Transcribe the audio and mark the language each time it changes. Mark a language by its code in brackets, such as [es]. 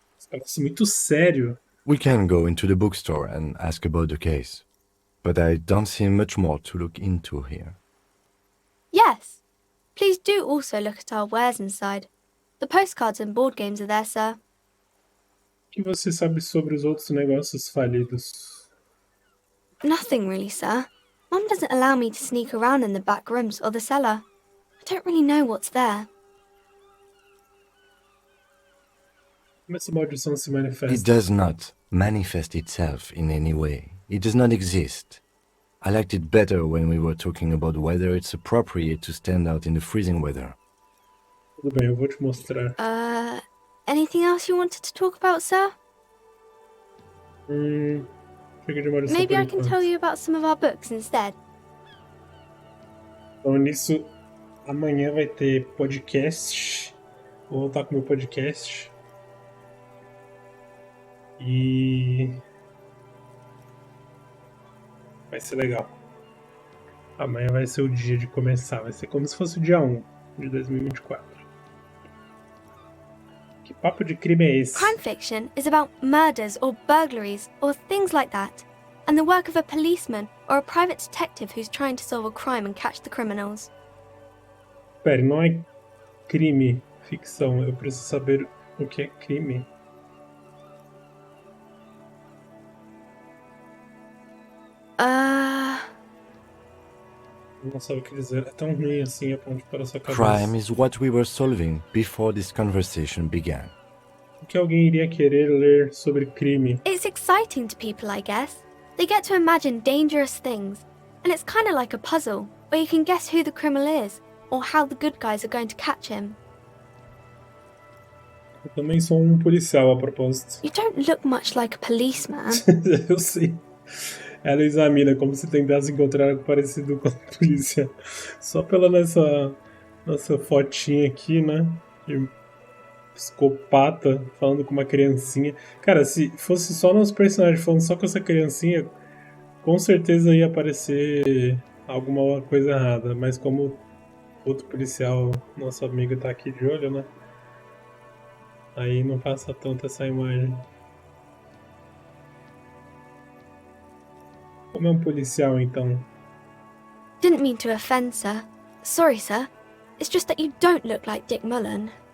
[pt] Parece muito sério. [en] We can go into the bookstore and ask about the case, but I don't see much more to look into here. Yes. Please do also look at our wares inside. The postcards and board games are there, sir. [pt] O que você sabe sobre os outros negócios falidos? [en] Nothing really, sir. Mum doesn't allow me to sneak around in the back rooms or the cellar. I don't really know what's there. [pt] Como essa maldição se manifesta? [en] It does not manifest itself in any way. It does not exist. I liked it better when we were talking about whether it's appropriate to stand out in the freezing weather. [pt] Tudo bem, eu vou te mostrar. [en] Anything else you wanted to talk about, sir? [pt] Chega de maldição [en] Maybe [pt] por [en] I can [pt] enquanto. [en] tell you about some of our books instead. [pt] Então nisso, amanhã vai ter podcast. Vou voltar com o meu podcast. E vai ser legal. Amanhã vai ser o dia de começar. Vai ser como se fosse o dia 1 de 2024. Que papo de crime é esse? [en] Crime fiction is about murders or burglaries or things like that, and the work of a policeman or a private detective who's trying to solve a crime and catch the criminals. [pt] Pera, não é crime, ficção. Eu preciso saber o que é crime. Não sabe o que dizer. É tão ruim assim a ponte para a sua cabeça. [en] Crime is what we were solving before this conversation began. [pt] O que alguém iria querer ler sobre crime? [en] It's exciting to people, I guess. They get to imagine dangerous things, and it's kind of like a puzzle, where you can guess who the criminal is, or how the good guys are going to catch him. [pt] Eu também sou um policial, a propósito. [en] You don't look much like a policeman. [pt] Eu sei. Ela examina como se tentasse encontrar algo parecido com a polícia. Só pela nossa fotinha aqui, né? De psicopata falando com uma criancinha. Cara, se fosse só nosso personagem falando só com essa criancinha, com certeza ia aparecer alguma coisa errada. Mas como outro policial, nosso amigo, tá aqui de olho, né? Aí não passa tanto essa imagem. Como é um policial, então? [en] Didn't mean to offend, sir. Sorry, sir. It's just that you don't look like Dick Mullen.